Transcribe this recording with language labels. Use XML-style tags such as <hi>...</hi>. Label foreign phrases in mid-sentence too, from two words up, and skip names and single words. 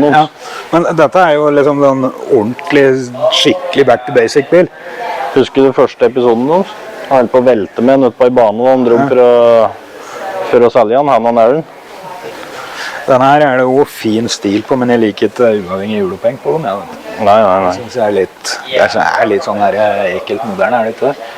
<no>Ja, men dette er jo liksom en ordentlig, skikkelig</no> <en>back to basic</en> <no>bil. Husker du første episoden deres? Han holdt på å velte med den ute på en bane og han dro for å selge han og Aaron. Den her er det jo fin stil på, men jeg liker ikke uavhengig hjuloppheng på den. Nei. Jeg synes det er litt sånn her ekkelt moderne, er det ikke det?</no>